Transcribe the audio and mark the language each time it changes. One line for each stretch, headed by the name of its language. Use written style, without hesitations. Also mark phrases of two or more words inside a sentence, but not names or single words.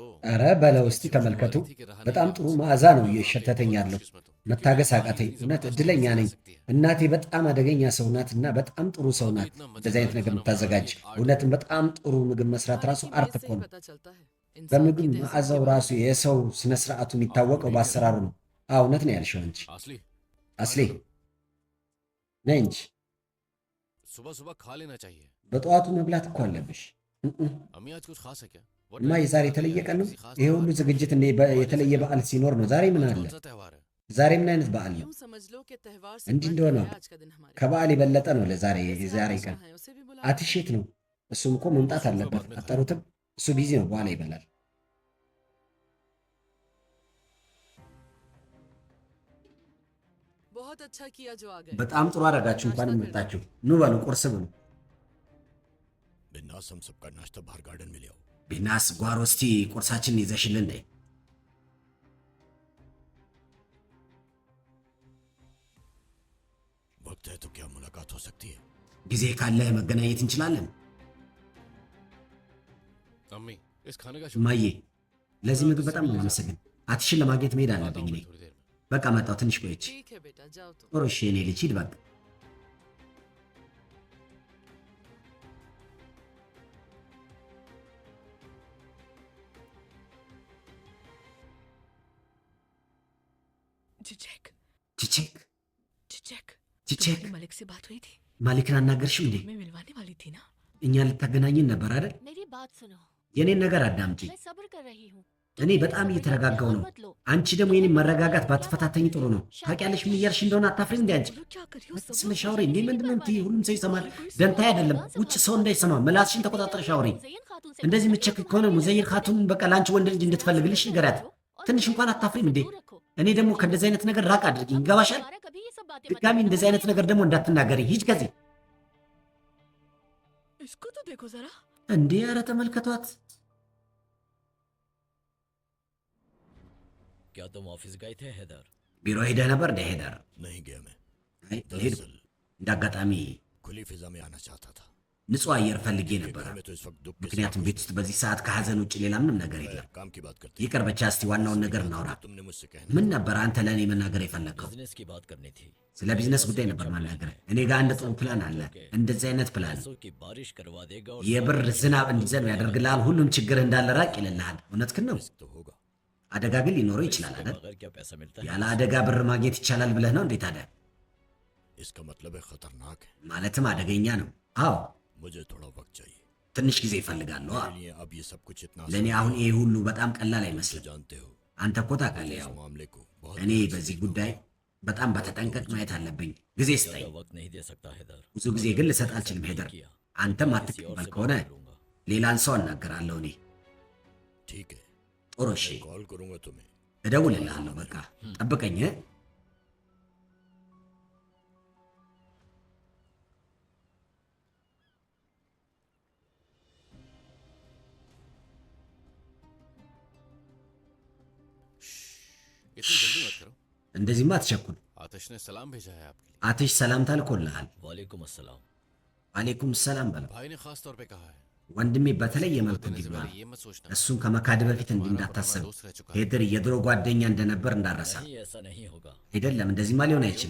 Amharic: ኧረ በለው እስቲ ተመልከቱ። በጣም ጥሩ መዓዛ ነው እየሸተተኝ ያለው። መታገስ አቃተኝ። እውነት እድለኛ ነኝ። እናቴ በጣም አደገኛ ሰው ናት እና በጣም ጥሩ ሰው ናት። እንደዚህ አይነት ነገር የምታዘጋጅ እውነትም በጣም ጥሩ ምግብ መስራት ራሱ አርት እኮ ነው።
Hindi: पता चलता है इंसान
Amharic: በምግብ
Hindi: की तहजीब
Amharic: መዓዛው
Hindi: के
Amharic: ራሱ የሰው ስነ ስርዓቱ የሚታወቀው በአሰራሩ ነው። አዎ እውነት ነው ያልሽው አንቺ።
Hindi: असली
Amharic: አስሌ ነይ እንጂ
Hindi: सुबह सुबह खा लेना चाहिए।
Amharic: በጠዋቱ መብላት እኮ አለብሽ።
Hindi: अम्मी आज कुछ खास है क्या?
Amharic: እማ የዛሬ የተለየ ቀን ነው። ይሄ ሁሉ ዝግጅት የተለየ በዓል ሲኖር ነው። ዛሬ ምን አለ?
Hindi: कौन सा त्योहार है?
Amharic: ዛሬ ምን አይነት በዓል ነው?
Hindi: यूं समझ लो कि त्योहार से
Amharic: እንዲህ
Hindi: बढ़
Amharic: እንደሆነ
Hindi: के है आज का दिन हमारे
Amharic: ከበዓል የበለጠ ነው ለዛሬ
Hindi: वैसे
Amharic: የዛሬ
Hindi: आतिश
Amharic: ቀን።
Hindi: कहाँ है? उसे भी बुला
Amharic: አትሼት ነው። እሱም እኮ መምጣት አለበት። አጠሩትም። እሱ ቢዚ ነው። በኋላ ይበላል።
Hindi: बहुत अच्छा किया जो आ गए
Amharic: በጣም ጥሩ አደረጋችሁ እንኳን መጣችሁ። ኑ በሉ ቁርስ ብሉ።
Hindi: बिन्नास हम सबका नाश्ता बाहर गार्डन में ले आओ।
Amharic: ቢናስ ጓሮ እስቲ ቁርሳችንን ይዘሽልን ነይ።
Hindi: वक्त है तो क्या मुलाकात हो सकती है?
Amharic: ጊዜ ካለ መገናኘት እንችላለን።
Hindi: अम्मी इस खाने का
Amharic: እማዬ ለዚህ ምግብ በጣም ነው የማመሰግን። አትሽን ለማግኘት መሄድ አለብኝ እኔ።
Hindi: थोड़ी देर में।
Amharic: በቃ መጣሁ። ትንሽ ቆየች።
Hindi: ठीक है बेटा जाओ तुम
Amharic: ጥሩ እሺ፣ የኔ ልጅ ሂድ በቃ።
Hindi: चिचेक
Amharic: ቺቼክ
Hindi: चिचेक
Amharic: ቺቼክ
Hindi: तुम्हारी मलिक से बात हुई थी?
Amharic: ማሊክን አናገርሽው እንዴ?
Hindi: मैं मिलवाने वाली थी ना।
Amharic: እኛን ልታገናኝን ነበር አይደል?
Hindi: मेरी बात सुनो,
Amharic: የኔን ነገር አዳምጪ።
Hindi: मैं सब्र कर रही हूँ।
Amharic: እኔ በጣም እየተረጋጋው ነው። አንቺ ደግሞ የኔን መረጋጋት ባትፈታተኝ ጥሩ ነው። ታውቂያለሽ ምን እያልሽ እንደሆነ አታፍሪም እንዴ አንቺ?
Hindi: बोलो क्या कर रही हो? सब
Amharic: ስለ
Hindi: लोग
Amharic: ሻውሪ እንዴ
Hindi: नहीं
Amharic: ምንድን ነው
Hindi: कर
Amharic: የምትይው?
Hindi: पा
Amharic: ሁሉም ሰው ይሰማል። ደንታ አይደለም። ውጭ ሰው እንዳይሰማ ምላስሽን ተቆጣጠር ሻውሪ። እንደዚህ ምትቸክ ከሆነ ሙዘይር ካቱን በቃ ለአንቺ ወንድ ልጅ እንድትፈልግልሽ ንገሪያት። ትንሽ እንኳን አታፍሪም እንዴ? እኔ ደግሞ ከእንደዚህ አይነት ነገር ራቅ አድርጊኝ። ይገባሻል? ድጋሚ እንደዚህ አይነት ነገር ደግሞ እንዳትናገሪ። ሂጅ ከዚህ።
Hindi: इसको तो देखो जरा।
Amharic: እንዴ ኧረ ተመልከቷት።
Hindi: क्या तुम ऑफिस गए थे हैदर?
Amharic: ቢሮ ሄደህ ነበር እንደ ሄደር?
Hindi: नहीं गया मैं।
Amharic: አይ ሄድኩ። እንደ አጋጣሚ
Hindi: खुली फिजा में आना चाहता था।
Amharic: ንጹህ አየር ፈልጌ ነበር።
Hindi: घर में तो इस वक्त दुख के
Amharic: ምክንያቱም ቤት ውስጥ በዚህ ሰዓት ከሀዘን ውጭ ሌላ ምንም ነገር የለም።
Hindi: काम की बात करते
Amharic: ይቅር ብቻ እስቲ ዋናውን ነገር እናውራ።
Hindi: तुमने मुझसे कहना
Amharic: ምን ነበር አንተ ለእኔ መናገር የፈለግከው?
Hindi: बिजनेस की बात करनी थी।
Amharic: ስለ ቢዝነስ ጉዳይ ነበር ማናገር። እኔ ጋር አንድ ጥሩ ፕላን አለ። እንደዚህ አይነት ፕላን
Hindi: पैसों की बारिश करवा देगा और
Amharic: የብር ዝናብ እንዲዘንብ ያደርግልሃል። ሁሉም ችግር እንዳለ ራቅ ይልልሃል። እውነትህን ነው።
Hindi: तो होगा।
Amharic: አደጋ ግን ሊኖረው ይችላል አይደል?
Hindi: बगैर क्या पैसा मिलता है?
Amharic: ያለ አደጋ ብር ማግኘት ይቻላል ብለህ ነው እንዴት? ታዲያ
Hindi: इसका मतलब है खतरनाक है।
Amharic: ማለትም አደገኛ ነው። አዎ
Hindi: मुझे थोड़ा वक्त चाहिए।
Amharic: ትንሽ ጊዜ ይፈልጋሉ።
Hindi: मेरे लिए अब ये सब कुछ इतना
Amharic: ለእኔ አሁን ይሄ ሁሉ በጣም ቀላል አይመስልም።
Hindi: जानते हो
Amharic: አንተ እኮ ታውቃለህ፣
Hindi: इस
Amharic: ያው
Hindi: मामले को बहुत
Amharic: እኔ በዚህ ጉዳይ በጣም በተጠንቀቅ ማየት አለብኝ። ጊዜ ስጠኝ።
Hindi: ज्यादा वक्त नहीं दे सकता हैदर।
Amharic: ብዙ ጊዜ ግን ልሰጥ አልችልም ሄደር። አንተም አትቀበል ከሆነ ሌላን ሰው አናገራለሁ እኔ።
Hindi: ठीक है।
Amharic: ጥሩ እሺ፣
Hindi: कॉल करूंगा तुम्हें।
Amharic: እደውልልሃለሁ። በቃ ጠብቀኝ።
Hindi: इतनी जल्दी मत करो।
Amharic: እንደዚህማ አትቸኩል።
Hindi: आतिश ने सलाम भेजा है आपके लिए।
Amharic: አትሽ ሰላምታ ልኮልሃል።
Arabic: وعليكم السلام. وعليكم سلام
Amharic: በለው።
Hindi: भाई ने खास तौर पे कहा है
Amharic: ወንድሜ በተለየ መልኩ
Hindi: देने से
Amharic: እንዲህ ብሏል።
Hindi: पहले ये मत सोचना
Amharic: እሱን ከመካድ በፊት እንዲህ እንዳታሰብ። ሄደር የድሮ ጓደኛ እንደነበር እንዳረሳ።
Hindi: नहीं ऐसा नहीं होगा
Amharic: አይደለም እንደዚህማ ሊሆን አይችልም።